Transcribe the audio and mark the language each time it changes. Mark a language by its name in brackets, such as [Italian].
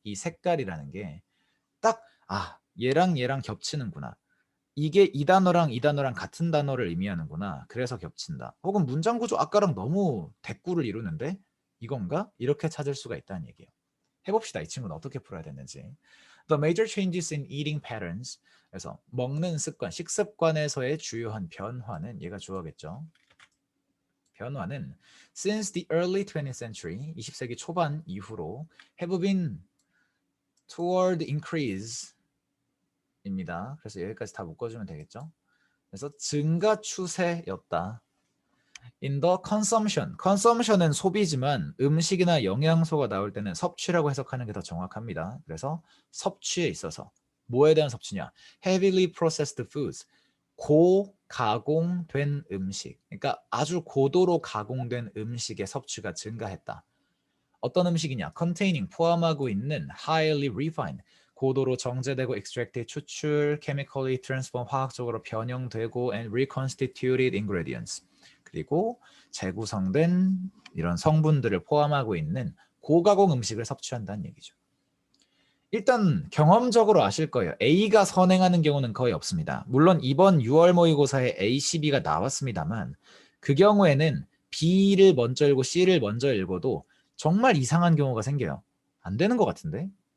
[Korean] 이 색깔이라는 게 딱 얘랑 얘랑 겹치는구나. 이게 이 단어랑 이 단어랑 같은 단어를 의미하는구나. 그래서 겹친다. 혹은 문장 구조 아까랑 너무 대꾸를 이루는데 이건가? 이렇게 찾을 수가 있다는 얘기예요. 해봅시다. 이 친구는 어떻게 풀어야 되는지. [English] The major changes in eating patterns. [Korean] 그래서 먹는 습관, 식습관에서의 주요한 변화는 얘가 주어겠죠. 변화는 [English] since the early 20th century, [Korean] 20세기 초반 이후로 [English] have been toward increase [Korean] 입니다. 그래서 여기까지 다 묶어주면 되겠죠. 그래서 증가 추세였다. [English] In the consumption. [Korean] consumption은 소비지만 음식이나 영양소가 나올 때는 섭취라고 해석하는 게 더 정확합니다. 그래서 섭취에 있어서 뭐에 대한 섭취냐? [English] Heavily processed foods. [Korean] 고가공된 음식. 그러니까 아주 고도로 가공된 음식의 섭취가 증가했다. 어떤 음식이냐? [English] Containing [Korean] 포함하고 있는 [English] highly refined. [Korean] 고도로 정제되고 [English] extracted [Korean] 추출, [English] chemically transformed [Korean] 화학적으로 변형되고 [English] and reconstituted ingredients. [Korean] 그리고 재구성된 이런 성분들을 포함하고 있는 고가공 음식을 섭취한다는 얘기죠. 일단 경험적으로 아실 거예요. A가 선행하는 경우는 거의 없습니다. 물론 이번 6월 모의고사에 A, C, B가 나왔습니다만 그 경우에는 B를 먼저 읽고 C를 먼저 읽어도 정말 이상한 경우가 생겨요. 안 되는 것 같은데?